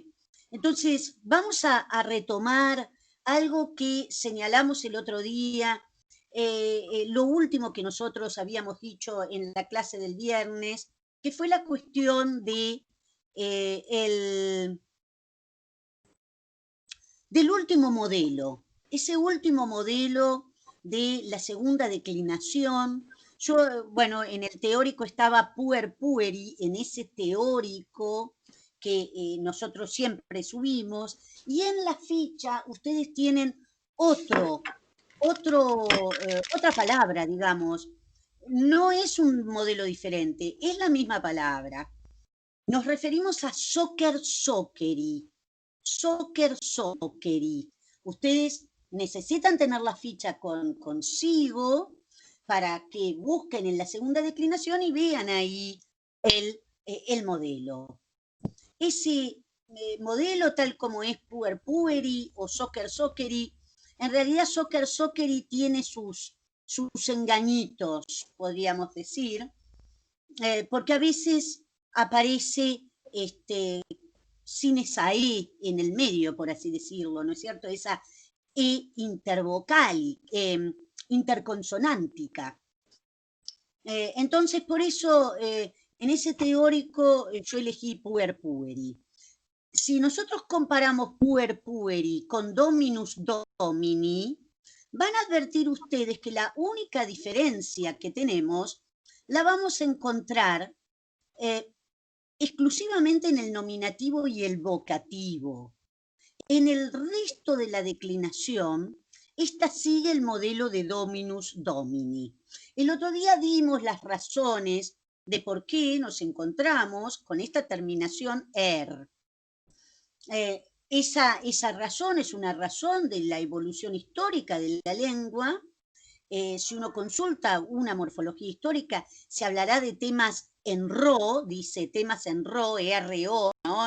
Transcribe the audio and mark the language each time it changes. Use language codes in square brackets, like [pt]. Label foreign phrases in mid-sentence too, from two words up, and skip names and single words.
[es] Entonces, vamos a retomar algo que señalamos el otro día, lo último que nosotros habíamos dicho en la clase del viernes, que fue la cuestión de del último modelo, ese último modelo de la segunda declinación. Yo, bueno, en el teórico estaba [la] puer-pueri, [es] en ese teórico que nosotros siempre subimos, y en la ficha ustedes tienen otra palabra, digamos. No es un modelo diferente, es la misma palabra. Nos referimos a [la] soccer-socceri. Soccer-socceri. [es] Ustedes necesitan tener la ficha consigo para que busquen en la segunda declinación y vean ahí el modelo. Ese modelo, tal como es [la] puer-pueri [es] o [la] soccer-socceri, [es] en realidad [la] soccer-socceri [es] tiene sus engañitos, podríamos decir, porque a veces aparece sin esa E en el medio, por así decirlo, ¿no es cierto? Esa E intervocal, interconsonántica. Entonces, por eso, en ese teórico yo elegí [la] puer-pueri. [es] Si nosotros comparamos [la] puer-pueri [es] con [la] dominus domini, [es] van a advertir ustedes que la única diferencia que tenemos la vamos a encontrar exclusivamente en el nominativo y el vocativo. En el resto de la declinación, esta sigue el modelo de [la] dominus domini. [es] El otro día dimos las razones de por qué nos encontramos con esta terminación er. Esa razón es una razón de la evolución histórica de la lengua. Si uno consulta una morfología histórica, se hablará de temas en ro, dice temas en ro, R-O, ¿no?